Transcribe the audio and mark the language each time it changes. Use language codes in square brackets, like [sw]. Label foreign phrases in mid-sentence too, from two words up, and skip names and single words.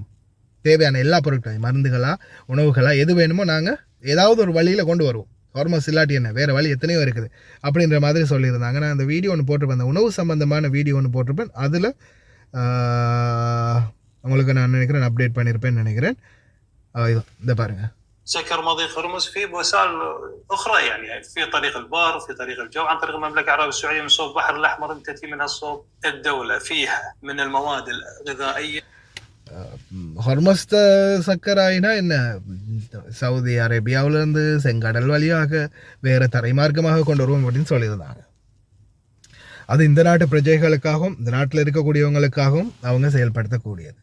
[ta] தேவையான எல்லா பொருட்களையும், மருந்துகளா, உணவுகளா, எது வேணுமோ நாங்கள் ஏதாவது ஒரு வழியில் கொண்டு வருவோம். ஹார்மோஸ் இல்லாட்டி என்ன, வேறு வழி எத்தனையோ இருக்குது அப்படின்ற மாதிரி சொல்லியிருந்தாங்க. நான் அந்த வீடியோ ஒன்று போட்டிருப்பேன், அந்த உணவு சம்பந்தமான வீடியோ ஒன்று போட்டிருப்பேன். அதில் உங்களுக்கு நான் நினைக்கிறேன் அப்டேட் பண்ணியிருப்பேன்னு நினைக்கிறேன். இதை பாருங்கள். [ar] سكر مضيق هرمز في وسائل اخرى، يعني في طريق البر، في طريق الجو، عن طريق المملكه العربيه السعوديه من صوب البحر الاحمر تاتي منها صوب الدوله فيها من المواد الغذائيه. [ta] ஹார்மோஸ் சக்கராயினா என்ன, சவுதி அரேபியாவிலேருந்து செங்கடல் வழியாக வேறு தரைமார்க்கமாக கொண்டு வருவோம் அப்படின்னு சொல்லியிருந்தாங்க. அது இந்த நாட்டு பிரஜைகளுக்காகவும் இந்த நாட்டில் இருக்கக்கூடியவங்களுக்காகவும் அவங்க செயல்படுத்தக்கூடியது.